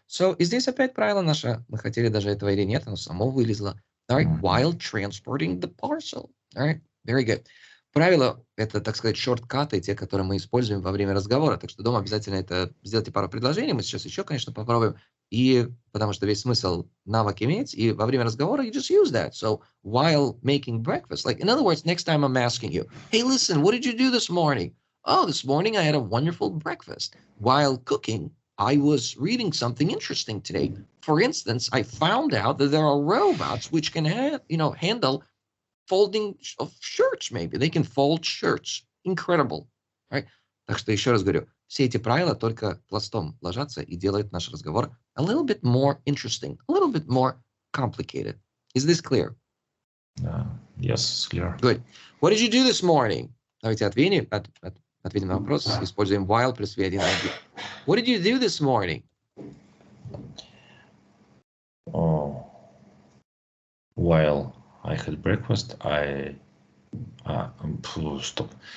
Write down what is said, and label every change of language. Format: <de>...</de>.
<ru>So, и здесь опять правило наше. Мы хотели даже этого или нет, оно само вылезло.</ru> <en>All right, while transporting the parcel. All right, very good.</en> <ru>Правила — это, так сказать, шорткаты, те, которые мы используем во время разговора. Так что дома обязательно это сделайте пару предложений. Мы сейчас еще, конечно, попробуем. И потому что весь смысл навык иметь. И во время разговора</ru> <en>you just use that. So while making breakfast, like in other words, next time I'm asking you, hey, listen, what did you do this morning? Oh, this morning I had a wonderful breakfast. While cooking, I was reading something interesting today. For instance, I found out that there are robots which can handle folding of shirts, maybe. They can fold shirts. Incredible. Right?</en> <ru>Так что еще раз говорю, все эти правила только пластом ложатся и делают наш разговор</ru> <en>a little bit more interesting, a little bit more complicated. Is this clear? Yes, clear. Good. What did you do this morning?</en> <ru>Давайте ответим на вопрос. Используем while плюс V1.</ru> <en>What did you do this morning? While I had breakfast, stop.</en>